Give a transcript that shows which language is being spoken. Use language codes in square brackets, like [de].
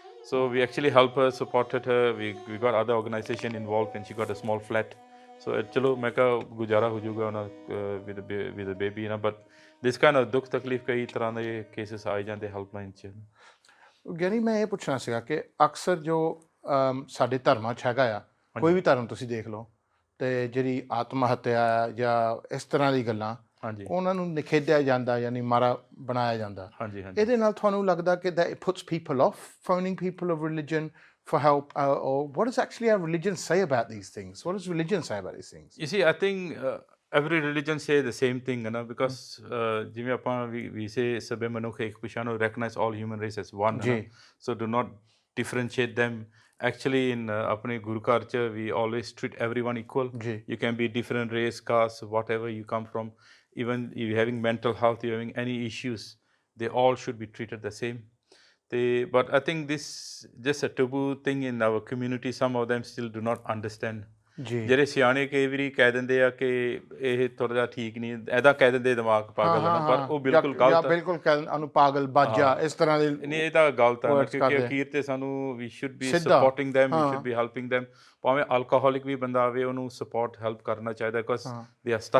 [en] So we actually helped her, supported her. We got other organization involved and she got a small flat. [pa] So ਚਲੋ ਮੈਂ ਕਿਹਾ ਗੁਜ਼ਾਰਾ ਹੋ ਜਾਊਗਾ ਉਹਨਾਂ [en] with a baby [pa] ਨਾ but this kind of ਦੁੱਖ ਤਕਲੀਫ ਕਈ ਤਰ੍ਹਾਂ ਦੇ ਕੇਸਿਸ ਆਏ ਜਾਂਦੇ ਹੈਲਪਲਾਈਨ 'ਚ ਗਿਆਨੀ ਮੈਂ ਇਹ ਪੁੱਛਣਾ ਸੀਗਾ ਕਿ ਅਕਸਰ ਜੋ ਸਾਡੇ ਧਰਮਾਂ 'ਚ ਹੈਗਾ ਆ ਕੋਈ ਵੀ ਧਰਮ ਤੁਸੀਂ ਦੇਖ ਲਓ ਤੇ ਜਿਹੜੀ ਆਤਮ ਹੱਤਿਆ ਜਾਂ ਇਸ ਤਰ੍ਹਾਂ ਦੀ ਗੱਲਾਂ ਉਹਨਾਂ ਨੂੰ ਨਿਖੇਧਿਆ ਜਾਂਦਾ ਯਾਨੀ ਮਾਰਾ ਬਣਾਇਆ ਜਾਂਦਾ ਇਹਦੇ ਨਾਲ ਤੁਹਾਨੂੰ ਲੱਗਦਾ ਕਿ [en] that it puts people off phoning people of religion for help or what does actually our religion say about these things? What does religion say about these things? You see, I think every religion say the same thing na because [pa] ਜਿਵੇਂ ਆਪਾਂ [en] we say [pa] ਸਭੇ ਮਨੁੱਖ ਇੱਕ ਪਿਛਾਂ ਨੂੰ [en] recognize all human race as one so do not differentiate them. Actually in [pa] ਆਪਣੇ ਗੁਰੂ ਘਰ 'ਚ [en] we always treat everyone equal. You can be different race, caste, whatever you come from. Even if you're having mental health, you're having any issues, they all should be treated the same. But I think this just a taboo thing in our community. Some of them still do not understand. [pa] ਜਿਹੜੇ ਸਿਆਣੇ ਕਈ ਵਾਰੀ ਕਹਿ ਦਿੰਦੇ ਆ ਕਿ ਇਹ ਥੋੜਾ ਜਿਹਾ ਠੀਕ ਨਹੀਂ ਐਦਾਂ ਕਹਿ ਦਿੰਦੇ ਦਿਮਾਗ ਪਾਗਲ ਹੈ ਪਰ ਉਹ ਬਿਲਕੁਲ ਗਲਤ ਹੈ ਬਿਲਕੁਲ ਉਹਨੂੰ ਪਾਗਲ ਬਾਜਾ ਇਸ ਤਰ੍ਹਾਂ ਦੇ ਨਹੀਂ ਇਹ ਤਾਂ ਗਲਤ ਹੈ ਕਿਉਂਕਿ ਅਖੀਰ ਤੇ ਸਾਨੂੰ we [en] Should be supporting them, we should be helping them. [pa] ਭਾਵੇਂ ਅਲਕੋਹਲਿਕ ਵੀ ਬੰਦਾ ਆਵੇ ਉਹਨੂੰ ਸਪੋਰਟ ਹੈਲਪ ਕਰਨਾ ਚਾਹੀਦਾ [en] because they are stuck